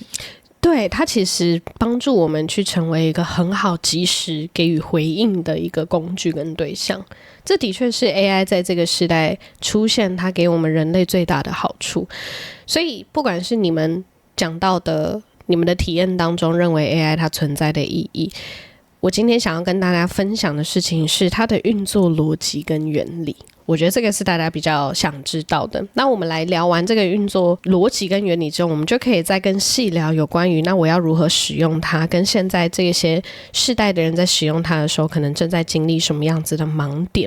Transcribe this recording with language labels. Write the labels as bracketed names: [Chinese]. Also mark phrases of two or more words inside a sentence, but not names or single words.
[Chinese] 对，它其實幫助我們去成為一個很好及時給予回應的一個工具跟對象，這的確是 AI 在這個時代出現它給我們人類最大的好處。所以不管是你們講到的你們的體驗當中認為 AI 它存在的意義，我今天想要跟大家分享的事情是它的運作邏輯跟原理。我覺得這個是大家比較想知道的。那我們來聊完這個運作邏輯跟原理之後，我們就可以再更細聊有關於那我要如何使用它，跟現在這些世代的人在使用它的時候可能正在經歷什麼樣子的盲點。